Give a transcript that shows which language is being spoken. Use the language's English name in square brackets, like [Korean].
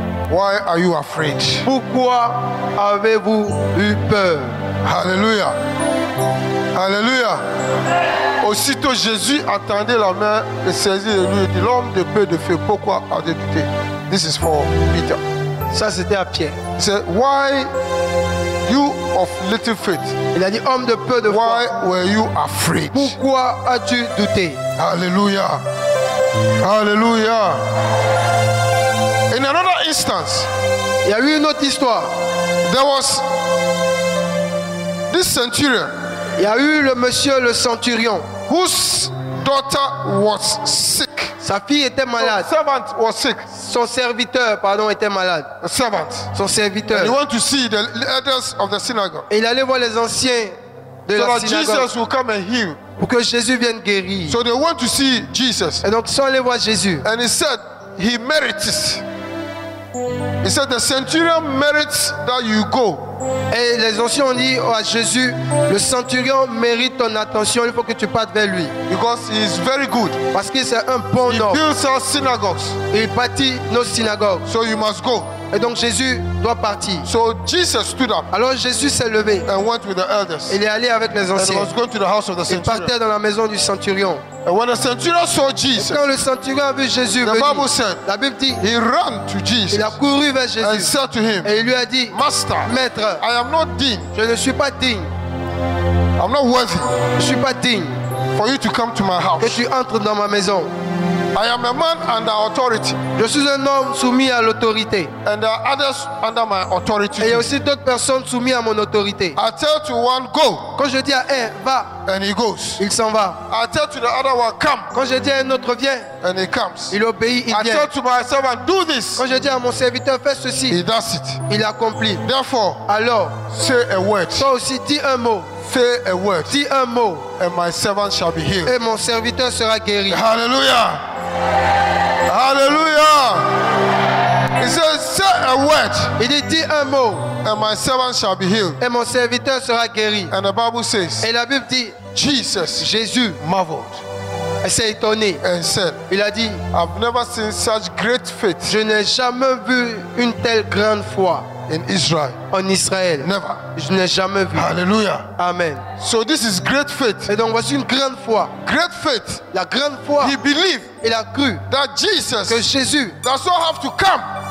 [English] why are you afraid? [French] Pourquoi avez-vous eu peur? Hallelujah. Hallelujah. Aussitôt Jésus attendait la main et saisit de lui et dit, l'homme de peu de feu, pourquoi as-tu douté? [English] This is for Peter. [French] Ça, c'était à Pierre. [English] He said, why you of little faith? [French] Il a dit, homme de peu de foi, [English] Why were you afraid? [French] pourquoi as-tu douté? Hallelujah. Hallelujah. [English] In another instance, [French] Il y a eu une autre histoire. [English] there was this centurion [French] Il y a eu le monsieur, le centurion. [English] whose daughter was sick. [French] Sa fille était malade. [English] The servant was sick. [French] Son serviteur, pardon, était malade. [English] A servant. [French] Son serviteur. [English] He went to see the elders of the synagogue [French] Et il allait voir les anciens de [English] so [French] la [English] that [French] synagogue [English] Jesus will come and heal. [French] pour que Jésus vienne guérir. [English] So they went to see Jesus, [French] Et donc ils sont allés voir Jésus. [English] and he said, he merits. He said, the centurion merits that you go. [French] Et les anciens ont dit à Jésus, le centurion mérite ton attention, il faut que tu partes vers lui. [English] Because he is very good. [French] Parce que c'est un bon [English] He [French] homme. [English] builds our synagogues. [French] Il bâtit nos synagogues. [English] So you must go. [French] Et donc Jésus doit partir. [English] So Jesus stood up [French] Alors Jésus s'est levé. [English] and went with the elders. [French] Il est allé avec les [English] And he [French] anciens. [English] was going to the house of the [French] Il [English] centurion. [French] partait dans la maison du centurion. [English] And when the centurion saw [French] Et [English] Jesus, [French] quand le centurion a vu Jésus [English] the [French] venir, [English] Bible said, [French] la Bible dit, [English] he ran to Jesus [French] il a couru vers [English] and said to him, [French] Et il lui a dit, [English] Master, [French] Maître, [English] I am not digne. [French] je ne suis pas digne. [English] I'm not worthy [French] Je ne suis pas digne [English] for you to come to my [French] que [English] house. [French] tu entres dans ma maison. [English] I am a man under authority, [French] Je suis un homme soumis à l'autorité. [English] and there are others under my authority. [French] Et il y a [English] too. [French] aussi d'autres personnes soumises à mon autorité. [English] I tell to one, go, [French] Quand je dis à un, va, [English] and he goes. [French] il s'en va. [English] I tell to the other one, come, [French] Quand je dis à un autre, viens, [English] and he comes. [French] il obéit, il [English] I [French] vient. [English] tell to my servant, do this, [French] Quand je dis à mon serviteur, fais [English] he [French] ceci, [English] does it. [French] il accomplit. [English] Therefore, [French] Alors, [English] say a word, [French] toi aussi, dis un mot. [English] say a word, [French] Dis un mot. [English] and my servant shall be healed. [French] Et mon serviteur sera guéri. Hallelujah. Hallelujah. [English] He says, say a word, [French] Il dit, dis un mot. [English] and my servant shall be healed. [French] Et mon serviteur sera guéri. [English] And the Bible says, [French] Et la Bible dit, [English] Jesus [French] Jésus [English] marveled [French] s'est étonné. [English] and said, [French] Il a dit, [English] I've never seen such great faith [French] je n'ai jamais vu une telle grande foi [English] in Israel. [French] en Israël. [English] Never. [French] Je n'ai jamais vu. Hallelujah. Amen. [English] So this is great faith. [French] Et donc voici une grande foi. [English] Great faith. [French] La grande foi, [English] He believed [French] il a cru [English] that [French] que [English] Jesus [French] Jésus [English] does not have to come